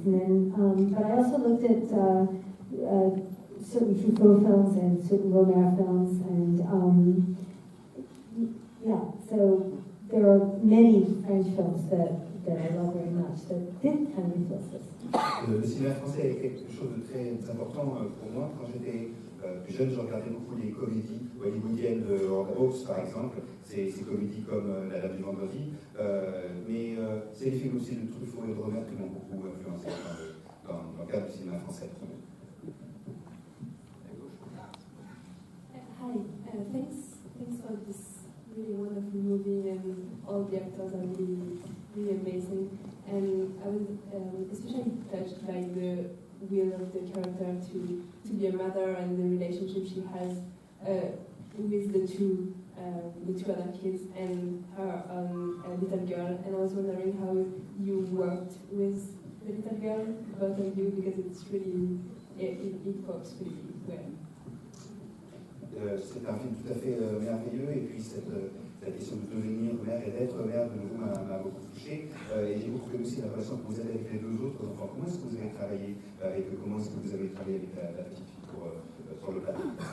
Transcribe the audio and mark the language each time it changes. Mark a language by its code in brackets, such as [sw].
[en] And then, but I also looked at certain Truffaut films and certain Romer films, and yeah, so there are many French films that I love very much that did kind of influence this. [fr] Le cinéma français est quelque chose de très important pour moi. Quand j'étais plus jeune, je regardais beaucoup les comédies hollywoodiennes de Hawks, par exemple. Ces comédies comme La Dame du Vendredi. Mais c'est les films aussi de Truffaut et de Romer qui m'ont beaucoup influencé dans le cadre du cinéma français. [en] Hi, thanks for this really wonderful movie, and all the actors are really amazing. And I was especially touched by the will of the character to be a mother and the relationship she has with the two other kids and her little girl. And I was wondering how you worked with the little girl, both of you, because it's really it works really well. [fr] C'est un film tout à fait merveilleux, et puis cette question de devenir mère et d'être mère de nouveau m'a beaucoup touché. Et j'ai beaucoup aimé aussi la relation que vous avez avec les deux autres enfants. Comment est-ce que vous avez travaillé avec eux? Comment est-ce que vous avez travaillé avec la petite fille sur le plateau?